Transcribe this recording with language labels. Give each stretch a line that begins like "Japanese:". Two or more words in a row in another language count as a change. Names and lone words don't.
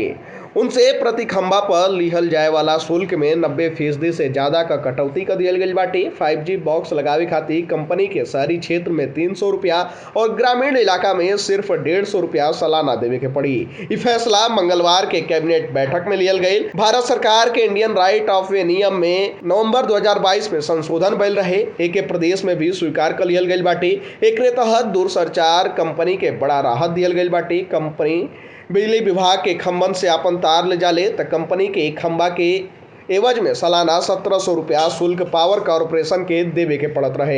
Bhojpuri: उनसे प्रति खंबा पर लिहल जाए वाला शुल्क में 90% से ज्यादा का कटौती कर दियल गईल बाटे। 5G बॉक्स लगावे खातिर कंपनी के शहरी क्षेत्र में 300 रुपया और ग्रामीण इलाका में सिर्फ 150 रुपया सालाना देवे के पड़ी। ये फैसला मंगलवार के कैबिनेट बैठक में लियल गई। भारत सरकार के इंडियन राइट ऑफ वे नियम में नवंबर 2022 में संशोधन भइल रहे। एके प्रदेश में भी स्वीकार कर लियल गईल बाटे। एकरे तहत दूरसंचार कंपनी के बड़ा राहत दियल गईल बाटे। कंपनी बिजली विभाग के खंभन से अपन तार ले जाले त कंपनी के एक खंबा के एवज में सालाना 1700 रुपया शुल्क पावर कॉर्पोरेशन के देवे के पड़त रहे।